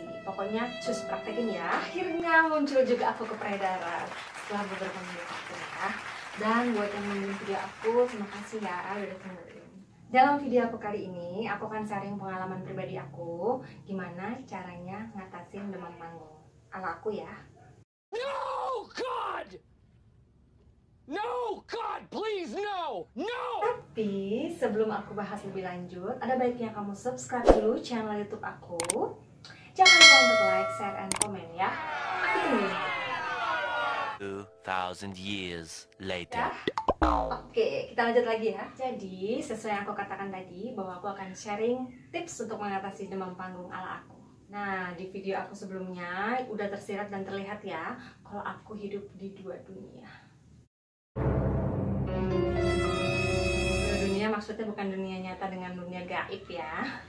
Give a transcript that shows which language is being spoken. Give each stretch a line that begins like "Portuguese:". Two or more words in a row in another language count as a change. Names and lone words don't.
Indonesian: Pokoknya cus praktekin ya. Akhirnya muncul juga aku ke peredaran setelah beberapa minggu ya. Dan buat yang nonton video aku, terima kasih ya udah dengerin. Dalam video aku kali ini, aku akan sharing pengalaman pribadi aku, gimana caranya ngatasin demam panggung ala aku ya.
English: No God! No God, please no! No!
Indonesian: Tapi sebelum aku bahas lebih lanjut, ada baiknya kamu subscribe dulu channel YouTube aku. Jangan lupa untuk
English: like, share, and comment
Indonesian: ya. Aku tunggu.
English: 2000 years later.
Indonesian: Oke, kita lanjut lagi ya. Jadi, sesuai yang aku katakan tadi, bahwa aku akan sharing tips untuk mengatasi demam panggung ala aku. Nah, di video aku sebelumnya udah tersirat dan terlihat ya, kalau aku hidup di dua dunia. Dua dunia maksudnya bukan dunia nyata dengan dunia gaib ya.